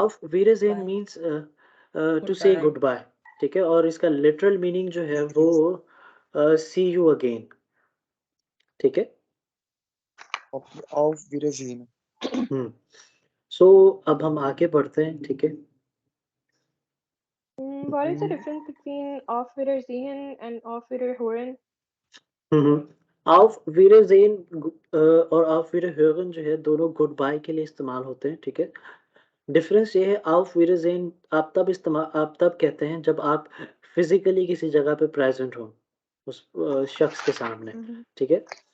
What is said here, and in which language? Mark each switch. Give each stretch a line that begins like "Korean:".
English: of वीरेजेन means to say goodbye,
Hindi: ठीक है। और इसका लिटरल मीनिंग जो है वो सी यू अगेन, ठीक है।
German: ऑफ वीरेजीन।
Hindi: सो अब हम आगे बढ़ते हैं, ठीक है।
English: What is the difference between auf Wiedersehen and auf Wiederhören?
Hindi: auf Wiedersehen और auf Wiederhören जो है दोनों गुड बाय के लिए इस्तेमाल होते हैं, ठीक है। डिफरेंस ये है, auf Wiedersehen आप तब कहते हैं जब आप फिजिकली किसी जगह पे प्रेजेंट हो उस शख्स के सामने, ठीक है।